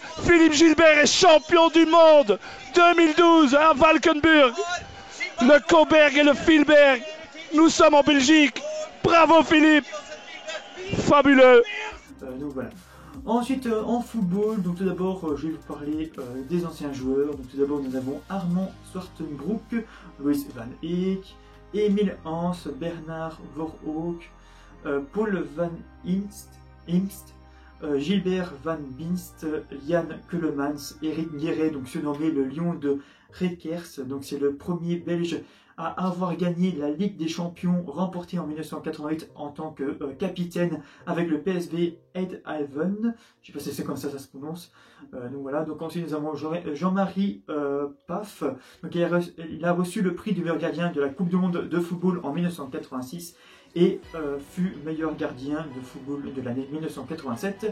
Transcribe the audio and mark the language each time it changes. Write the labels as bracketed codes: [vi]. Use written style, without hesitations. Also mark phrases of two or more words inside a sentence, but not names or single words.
[fr] Philippe Gilbert est champion du monde 2012 à Valkenburg. Le Coburg et le Filberg. Nous sommes en Belgique. Bravo Philippe! Fabuleux! Donc voilà. Ensuite, en football, donc tout d'abord, je vais vous parler des anciens joueurs. Donc tout d'abord, nous avons Armand Zwartenbroek, Louis van Eek, Emil Hans, Bernard Voorhoek, Paul van Imst, Gilbert van Binst, Jan Keulemans, Eric Guéret, donc surnommé le Lion de Rekers. Donc c'est le premier Belge à avoir gagné la Ligue des Champions, remportée en 1988 en tant que capitaine avec le PSV Eindhoven. Je sais pas si c'est comme ça se prononce. Donc voilà. Donc ensuite nous avons Jean-Marie Paf. Donc il a reçu le prix du meilleur gardien de la Coupe du Monde de football en 1986 et fut meilleur gardien de football de l'année 1987.